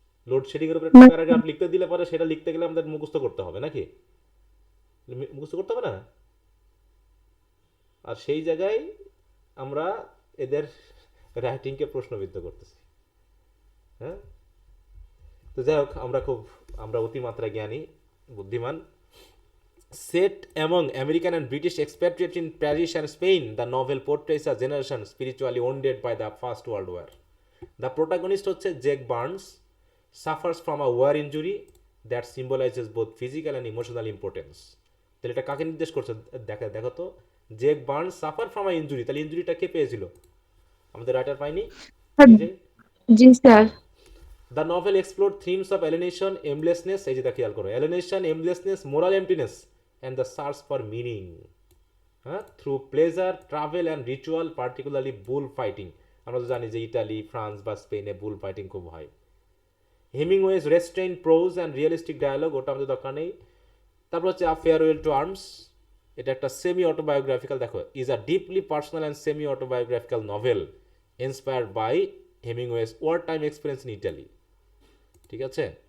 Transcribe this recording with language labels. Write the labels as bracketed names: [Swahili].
[Bangla] Load shedding এর উপরে একটা প্যারাগ্রাফ লিখতে দিলে পরে সেটা লিখতে গেলে আমাদের মুখস্থ করতে হবে, নাকি? মুখস্থ করতে হবে না? আর সেই জায়গায় আমরা এদের রাইটিংকে প্রশ্নবিদ্ধ করতেছি। হ্যাঁ, তো যাই হোক, আমরা অতিমাত্রা জ্ঞানী, বুদ্ধিমান। [English] Set among American and British expatriates in Paris and Spain, the novel portrays a generation spiritually wounded by the First World War. The protagonist হচ্ছে Jake Barnes, suffers from a war injury that symbolizes both physical and emotional impotence. [Bangla] তাহলে এটা কাকে নির্দেশ করছে? দেখো তো, জেক Burns [English] suffer from a injury, [Bangla] তাহলে ইনজুরিটা কে পেয়েছিল? আমাদের রাইটার পাইনি নিজে? জি sir. [English] The novel explored themes of alienation, aimlessness, [Bangla] এই যে তা খেয়াল করো, [English] alienation, aimlessness, moral emptiness, and the search for meaning. হ্যাঁ, through pleasure, travel and ritual, particularly bull fighting. [Bangla] আমরা তো জানি যে ইটালি, ফ্রান্স বা স্পেনে বুল ফাইটিং খুব হয়। [English] Hemingway's restrain prose and realistic dialogue, [Bangla] ওটা আমাদের দরকার নেই। [English] তারপর হচ্ছে a farewell to arms, এটা একটা সেমি অটোবায়োগ্রাফিক্যাল, দেখো, is a deeply personal and semi autobiographical novel inspired by Hemingway's war time experience in Italy, [Bangla] ঠিক আছে?